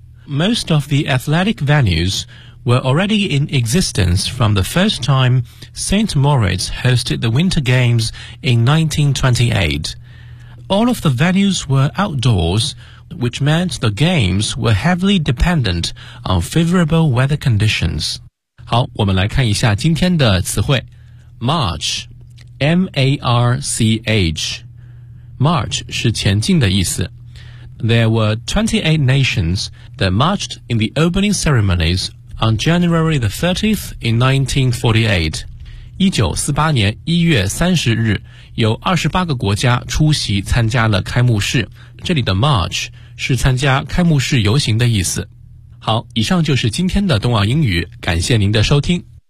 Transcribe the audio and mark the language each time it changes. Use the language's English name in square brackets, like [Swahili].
[English] Most of the athletic venues were already in existence from the first time St. Moritz hosted the Winter Games in 1928. All of the venues were outdoors, which meant the games were heavily dependent on favorable weather conditions. [Chinese] 好，我们来看一下今天的词汇。 [English] March, M-A-R-C-H. [Chinese] March 是前进的意思。 [English] There were 28 nations that marched in the opening ceremonies on January the 30th in 1948. 1948 [Chinese] 年1月30日，有28个国家出席参加了开幕式。这里的 March 是参加开幕式游行的意思。好，以上就是今天的冬奥英语，感谢您的收听。